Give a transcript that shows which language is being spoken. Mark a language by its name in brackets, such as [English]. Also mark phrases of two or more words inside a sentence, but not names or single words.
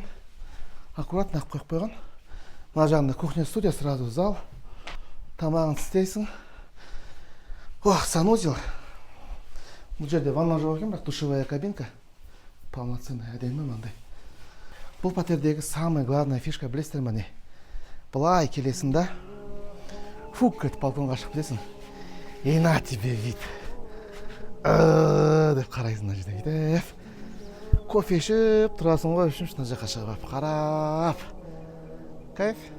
[Kazakh] Аккуратно қойып қойған. Мына жағында кухня, студия, [Russian] сразу зал. [Kazakh] Тамағын істейсің. Ох, санузел. Бұл жерде ванна жоқ екен, бірақ [Russian] душевая кабинка. [Kazakh] Полноценная, әдемі мындай. Бұл пәтердегі [Russian] самая главная фишка [Kazakh] білесіздер ме не? Былай келесің да, фук етіп балконға шығып кетесің. [Russian] И на тебе вид. [Kazakh] Деп қарайсың мына жерде бүйтіп. Кофе ішіп тұрасың ғой, үшінші мына жаққа шығып қарап. Кайф.